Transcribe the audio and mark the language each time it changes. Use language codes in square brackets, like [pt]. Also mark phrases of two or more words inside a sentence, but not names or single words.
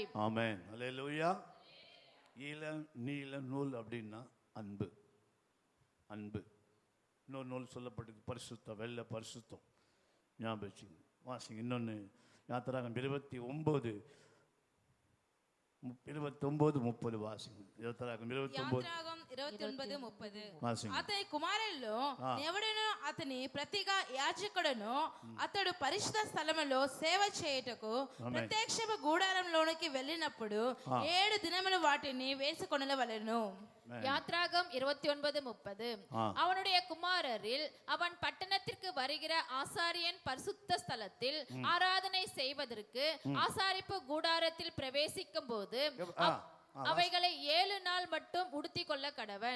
[ta] ஆமென். அல்லேலூயா. இளநீல நூல் அப்படின்னா அன்பு. இன்னொரு நூல் சொல்லப்பட்டது பரிசுத்தம், வெள்ளை பரிசுத்தம். ஞாபகம் வச்சுங்க. வாசிங்க. இன்னொன்று யாத்திராகம் 29:30 வாசிங்க. [te] యాత్రాగం 29:30 అతని కుమారుల్లో ఎవడను అతని ప్రతిగా యాజకుడును అతడు పరిశుద్ధ స్థలములో సేవ చేయుటకు ప్రత్యక్ష గూడారంలోనికి వెళ్ళినప్పుడు 7 దినములు వాటిని వేసుకొనవలెను. [ta] யாத்ராகம் 29:30. அவனுடைய குமாரரில் அவன் பட்டணத்திற்கு வருகிற ஆசாரியன் பரிசுத்த ஸ்தலத்தில் ஆராதனை செய்வதற்கு ஆசாரிப்பு கூடாரத்தில் பிரவேசிக்கும் போது அவைகளை 7 நாள் மட்டும் உடுத்தி கொள்ள கடவன்.